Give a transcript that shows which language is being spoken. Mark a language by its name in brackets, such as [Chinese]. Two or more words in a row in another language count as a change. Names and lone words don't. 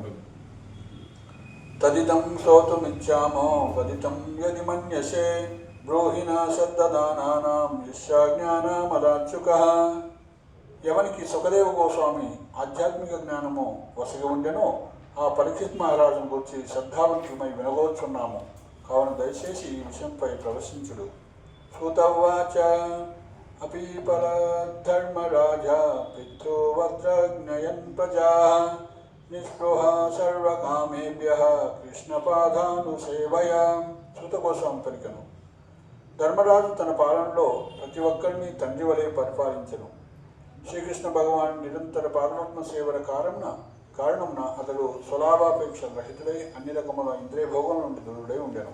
[Sanskrit] తదిదం శ్రోతుమిచ్చామో వదితం యది మన్యసే బ్రూహిణ శబ్దదానానాం యస్యాజ్ఞానమదాచ్యుకః. [Telugu] ఎవనికి సుఖదేవ గోస్వామి ఆధ్యాత్మిక జ్ఞానము వసగి ఉండెనో ఆ పరీక్షిత్ మహారాజును గురించి శ్రద్ధావంతులమై వినగోచున్నాము, కావున దయచేసి ఈ విషయంపై ప్రదర్శించుడు. [Sanskrit] సూతవాచ अपीपलद्धर्मराजा पितृवज्रज्ञयन् प्रजाः निःस्पृहा सर्वकामेभ्यः కృష్ణపాదానుసేవయా. [Telugu] శృతకోశం పలికెను. ధర్మరాజు తన పాలనలో ప్రతి ఒక్కరిని తండ్రి వలె పరిపాలించెను. శ్రీకృష్ణ భగవాన్ నిరంతర పాదపద్మ సేవల కారణంన అతడు స్వలాభాపేక్ష రహితుడై అన్ని రకముల ఇంద్రియ భోగం నుండి దూరుడై ఉండెను.